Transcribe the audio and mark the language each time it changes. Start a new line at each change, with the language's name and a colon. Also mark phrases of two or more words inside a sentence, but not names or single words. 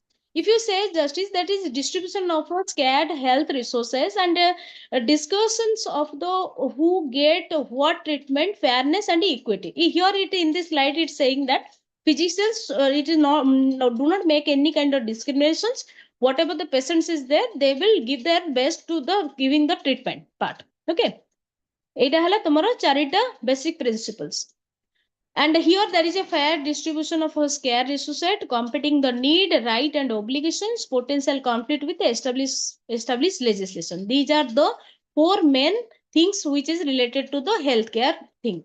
English: If you say justice, that is distribution of scarce health resources and discussions of the who get what treatment, fairness and equity. Here it in this slide it's saying that physicians it is not do not make any kind of discriminations. Whatever the patients is there, they will give their best to the giving the treatment part.
Odia: Okay. ଏଇଟା ହେଲା ତମର ଚାରିଟା
English: basic principles. And here there is a fair distribution of scarce resources, competing the need, right and obligations, potential conflict with established legislation. These are the four main things which is related to the healthcare thing.